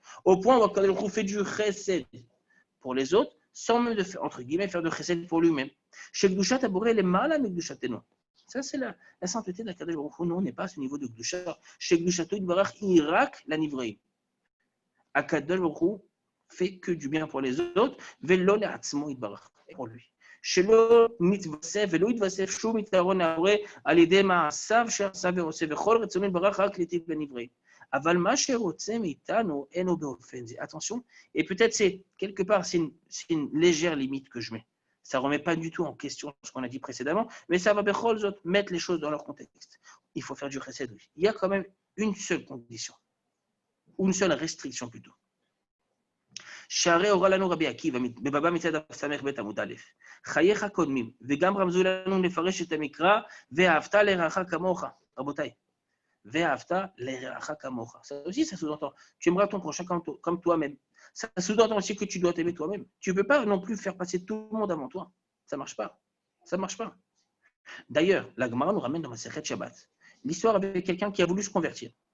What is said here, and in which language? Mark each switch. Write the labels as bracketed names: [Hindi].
[French] Au point où Kadosh Baruch Hu fait du chesed pour les autres, sans même de faire, entre guillemets, faire de chesed pour lui-même. [Hebrew] Chez Kdushat haborit le mala mekdushatenu. [French] Ça, c'est la sainteté d'Akadosh Baruch Hu. Nous, on n'est pas à ce niveau de Kdusha. [Hebrew] Chez Kdushato Yitbarach Irak la Nivreim. [French] Akadosh Baruch Hu fait que du bien pour les autres. [Hebrew] Velo le'atzmo Yitbarach. [French] Pour lui. [Hebrew] שלא מתווסף ולא יתווסף שום יתרון להורה על ידי מעשיו שעשה ועושה, וכל רצונו יתברך רק להיטיב בנבראים. אבל מה שרוצה מאיתנו, אינו באופן זה. [French] Attention, et peut-être c'est quelque part, c'est une légère limite que je mets. Ça ne remet pas du tout en question ce qu'on a dit précédemment, mais ça va [Hebrew] bechol zot [French] mettre les choses dans leur contexte. Il faut faire du chesed. Il y a quand même une seule condition, ou une seule restriction plutôt. [Hebrew] שהרי הורה לנו רבי עקיבא, בבבא מצד סמך בית עמוד א', חייך קודמים, וגם רמזו לנו לפרש את המקרא, ואהבת לרעך כמוך. רבותיי, ואהבת לרעך כמוך. [French] Ça aussi, ça sous-entend. Tu aimeras ton prochain comme toi-même. Ça sous-entend aussi que tu dois t'aimer toi-même. Tu ne peux pas non plus faire passer tout le monde avant toi. Ça ne marche pas. Ça ne marche pas. D'ailleurs, la Gemara nous ramène dans Masechet Shabbat l'histoire avec quelqu'un qui a voulu se convertir.